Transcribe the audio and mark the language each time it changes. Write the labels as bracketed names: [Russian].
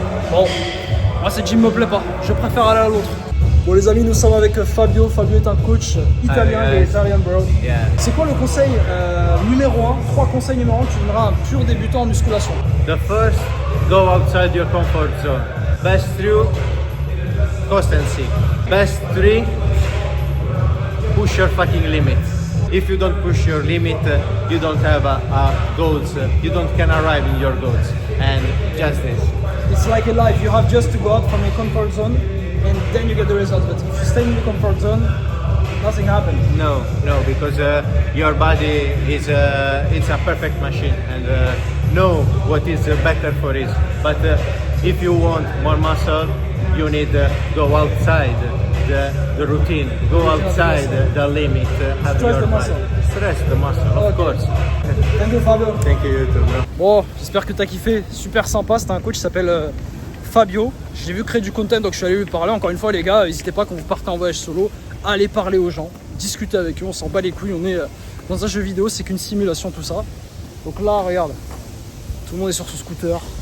[French] Bon, moi, cette gym me plaît pas. Je préfère aller à l'autre. Bon les amis, nous sommes avec Fabio. Fabio est un coach italien, il est italien bro. [English] Yeah. [French] C'est quoi le conseil numéro 1, 3 conseils numéro 1 que tu donneras à un pur débutant en musculation? [English] The first, go outside your comfort zone. Best 3, constancy. Best 3, push your fucking limit. If you don't push your limit, you don't have a goals. You can arrive in your goals. And just this. It's like a life. You have just to go out from your comfort zone, and then you get the results. But if you stay in your comfort zone, nothing happens. No, because your body is it's a perfect machine, and know what is better for it. But if you want more muscle, you need go outside the routine, go outside the limit. Have Stress your the mind. muscle. Stress the muscle, of course. Thank you, Fabio. Thank you too, bro. [French] Bon, j'espère que t'as kiffé. Super sympa. C'était un coach qui s'appelle Fabio. J'ai vu créer du content, donc je suis allé lui parler. Encore une fois, les gars, n'hésitez pas quand vous partez en voyage solo, à aller parler aux gens, discuter avec eux. On s'en bat les couilles. On est dans un jeu vidéo, c'est qu'une simulation, tout ça. Donc là, regarde, tout le monde est sur ce scooter.